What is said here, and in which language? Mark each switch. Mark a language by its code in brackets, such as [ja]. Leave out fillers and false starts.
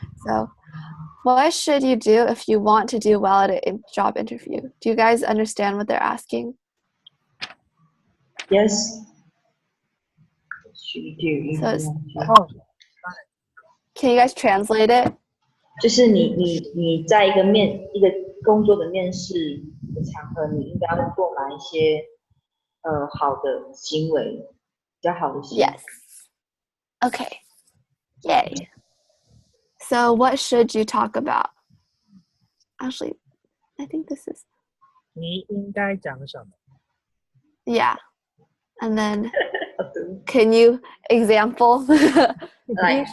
[en] So what should you do if you want to do well at a job interview? Do you guys understand what they're asking? Yes. What should you do? So can you guys translate it? [zh] 就是你在一个工作的面试的场合，你应该要做哪一些好的行为，比较好的行为。 [en] Yes. Okay. Yay. So what should you talk about? Actually, I think this is. [zh] 你应该讲什么? [en] Yeah. And then can you example? Like